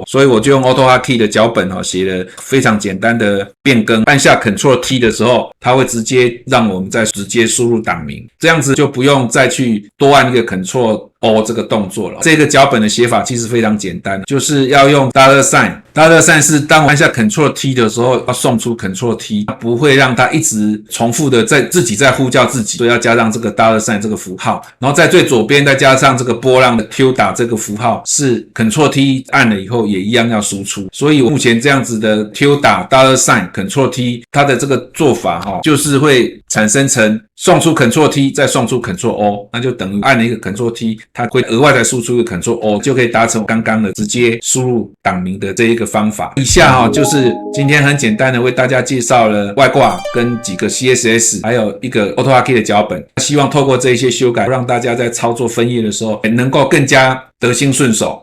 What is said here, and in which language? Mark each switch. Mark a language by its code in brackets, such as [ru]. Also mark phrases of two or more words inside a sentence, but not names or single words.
[zh] 所以我就用 AutoHotkey 的腳本寫了非常簡單的變更。按下 Ctrl+T 的時候，它會直接讓我們再直接輸入檔名，這樣子就不用再去多按一個 Ctrl+O 這個動作了。這個腳本的寫法其實非常簡單，就是要用 $sign。$sign 是當我按下 Ctrl+T 的時候，要送出 Ctrl+T， 不會讓它一直重複的自己在呼叫自己，所以要加上這個 $sign 這個符號，然後在最左邊再加上這個波浪的 tilde 這個符號，是 Ctrl+T 按了以後也一樣要輸出。所以我目前這樣子的 tilde $sign Ctrl+T 它的這個做法就是會產生成送出 Ctrl+T 再送出 Ctrl+O， 那就等於按了一個 Ctrl+T，它會額外再輸出一個 Ctrl+O， 就可以達成剛剛的直接輸入檔名的這一個方法。以下就是今天很簡單的為大家介紹了外掛跟幾個 CSS， 還有一個 AutoHotkey 的腳本。希望透過這一些修改，讓大家在操作分頁的時候能夠更加得心順手。